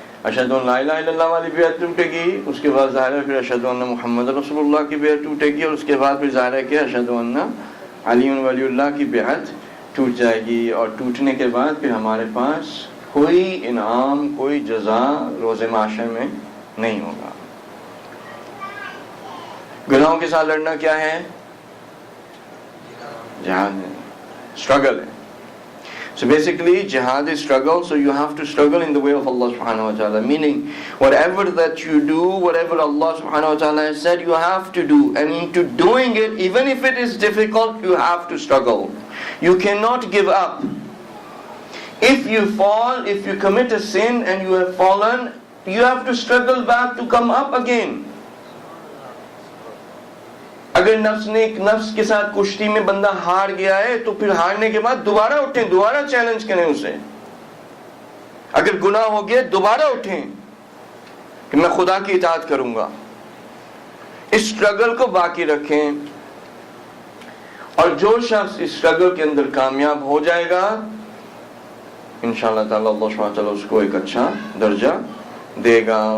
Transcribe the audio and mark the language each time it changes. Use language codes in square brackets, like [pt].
[ur] اشہد ان لا الہ الا اللہ والی بیعت ٹوٹے گی، اس کے بعد ظاہر ہے پھر اشہد ان محمد رسول اللہ کی بیعت ٹوٹے گی، اور اس کے بعد پھر ظاہر ہے کہ اشہد ان علی ولی اللہ کی بیعت ٹوٹ جائے گی. اور ٹوٹنے کے بعد پھر ہمارے پاس کوئی انعام، کوئی جزا روز معاشر میں نہیں ہوگا. گناہوں کے ساتھ لڑنا کیا ہے؟ جہاد ہے، struggle ہے. [en] So basically jihad is struggle, so you have to struggle in the way of Allah subhanahu wa ta'ala, meaning whatever that you do, whatever Allah subhanahu wa ta'ala has said, you have to do, and into doing it, even if it is difficult, you have to struggle. You cannot give up. If you fall, if you commit a sin and you have fallen, you have to struggle back to come up again. [ur] اگر نفس کے ساتھ کشتی میں بندہ ہار گیا ہے تو پھر ہارنے کے بعد دوبارہ اٹھیں، دوبارہ چیلنج کریں اسے. اگر گناہ ہو گیا دوبارہ اٹھیں کہ میں خدا کی اطاعت کروں گا. اس اسٹرگل کو باقی رکھیں، اور جو شخص اس اسٹرگل کے اندر کامیاب ہو جائے گا انشاءاللہ تعالی اللہ سبحانہ وتعالی اس کو ایک اچھا درجہ دے گا.